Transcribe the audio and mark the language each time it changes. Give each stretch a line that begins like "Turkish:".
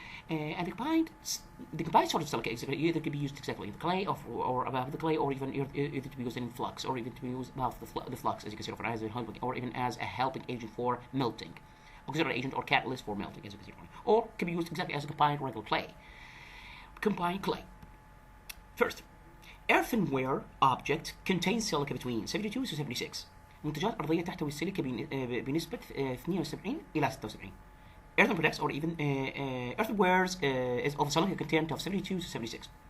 English: And the combined sort of silica either can be used exactly in the clay or above the clay, or even either to be used in flux, or even to be used above the flux, as you can see, as a helping, or even as a helping agent for melting, auxiliary agent or catalyst for melting, as you can see, or can be used exactly as a combined regular clay. Combined clay. First, earthenware object contains silica between 72 to 76.
Arabic: منتجات أرضية تحتوي السيليكا بنسبة 72 إلى 76.
English: Earthen products or even earthenwares is of silica content of 72 to 76.